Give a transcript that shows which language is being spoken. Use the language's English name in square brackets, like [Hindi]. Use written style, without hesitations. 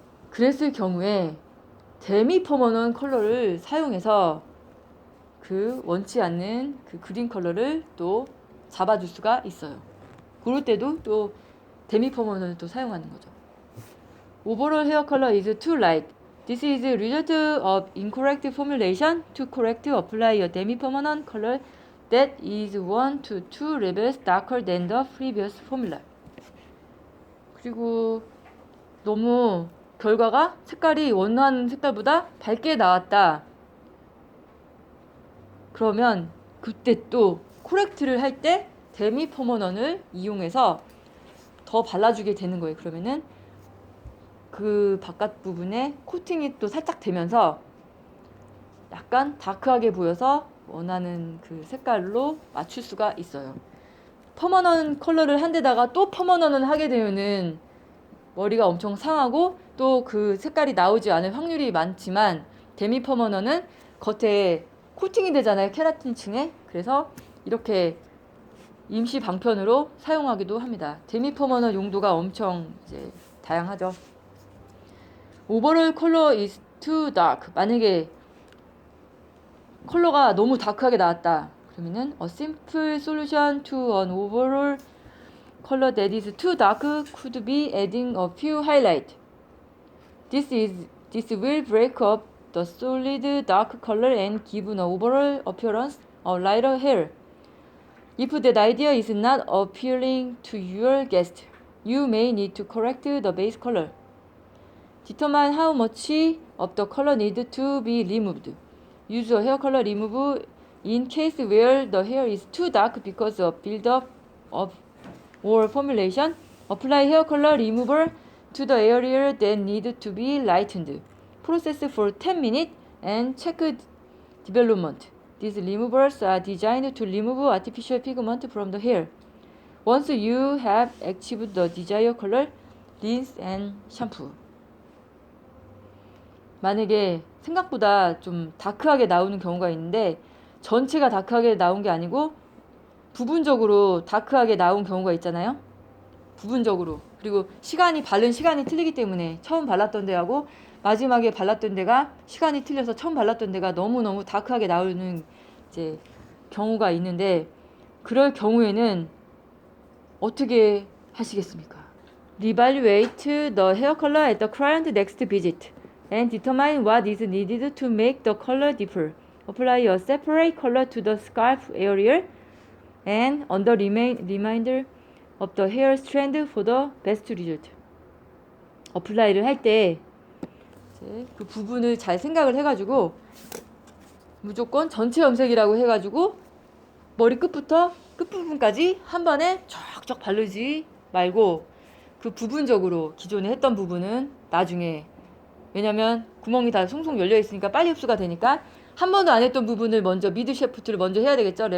[Korean] 그랬을 경우에 데미 퍼머넌 컬러를 사용해서 그 원치 않는 그 그린 컬러를 또 잡아줄 수가 있어요. 그럴 때도 또 데미 퍼머넌을 또 사용하는 거죠. [English] Overall hair color is too light. This is a result of incorrect formulation. To correct, apply a demi-permanent color that is 1 to 2 levels darker than the previous formula. [Korean] 그리고 너무 결과가 색깔이 원하는 색깔보다 밝게 나왔다. 그러면 그때 또 코렉트를 할 때 데미 퍼머넌을 이용해서 더 발라주게 되는 거예요. 그러면은 그 바깥 부분에 코팅이 또 살짝 되면서 약간 다크하게 보여서 원하는 그 색깔로 맞출 수가 있어요. 퍼머넌 컬러를 한 데다가 또 퍼머넌을 하게 되면은 머리가 엄청 상하고 또 그 색깔이 나오지 않을 확률이 많지만 데미 퍼머넌은 겉에 코팅이 되잖아요. 케라틴층에. 그래서 이렇게 임시 방편으로 사용하기도 합니다. 데미 퍼머넌 용도가 엄청 이제 다양하죠. [English] Overall color is too dark. [Korean] 만약에 컬러가 너무 다크하게 나왔다. 그러면은 [English] a simple solution to an overall color that is too dark could be adding a few highlight. This will break up the solid dark color and give an overall appearance of lighter hair. If that idea is not appealing to your guest, you may need to correct the base color. Determine how much of the color needs to be removed. Use a hair color remover in case where the hair is too dark because of buildup of or formulation. Apply hair color remover to the area that needs to be lightened. Process for 10 minutes and check development. These removers are designed to remove artificial pigment from the hair. Once you have achieved the desired color, rinse and shampoo. [Korean] 만약에 생각보다 좀 다크하게 나오는 경우가 있는데 전체가 다크하게 나온 게 아니고 부분적으로 다크하게 나온 경우가 있잖아요. 부분적으로. 그리고 바른 시간이 틀리기 때문에 처음 발랐던 데하고 마지막에 발랐던 데가 시간이 틀려서 처음 발랐던 데가 너무너무 다크하게 나오는 이제 경우가 있는데, 그럴 경우에는 어떻게 하시겠습니까? [English] Reevaluate the hair color at the client next visit and determine what is needed to make the color differ. Apply a separate color to the scalp area and on the remainder of the hair strand for the best result. [Korean] 어플라이를 할 때 그 부분을 잘 생각을 해가지고 무조건 전체 염색이라고 해가지고 머리 끝부터 끝부분까지 한 번에 쫙쫙 바르지 말고 그 부분적으로 기존에 했던 부분은 나중에, 왜냐면 구멍이 다 송송 열려 있으니까 빨리 흡수가 되니까 한 번도 안 했던 부분을 먼저 미드 샤프트를 먼저 해야 되겠죠.